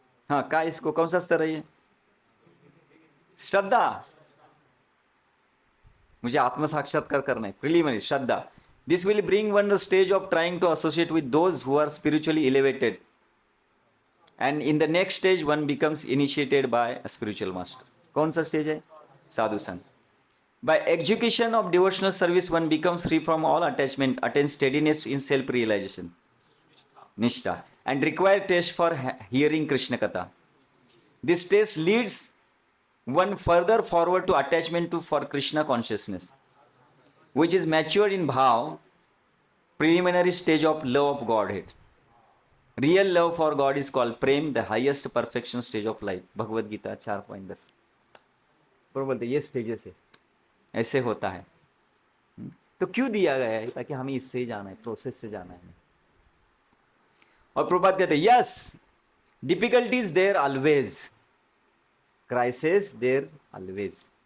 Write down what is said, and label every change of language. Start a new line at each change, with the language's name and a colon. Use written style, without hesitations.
Hindi: हाँ, का इसको कौन सा स्तर है ये? श्रद्धा। मुझे आत्म साक्षात्कार करना है,
English: Preliminary श्रद्धा। This will bring one the stage of trying to associate with those who are spiritually elevated, and in the next stage one becomes initiated by a spiritual master.
Hindi: कौन सा स्टेज है? साधु संघ।
English: By execution of devotional service, one becomes free from all attachment, attains steadiness in self-realization, Nishtha, and require taste for hearing Krishna Katha. This taste leads one further forward to attachment to for Krishna consciousness, which is matured in bhav, preliminary stage of love of Godhead. Real love for God is called prem, the highest perfection stage of life.
Hindi: Bhagavad Gita 4.10। पर बोलते ये stages है, ऐसे होता है। तो क्यों दिया गया है? ताकि हमें इससे ही जाना है, प्रोसेस से जाना है। और प्रभुपाद कहते हैं
English: yes, difficulties there always,
Hindi: crisis there always.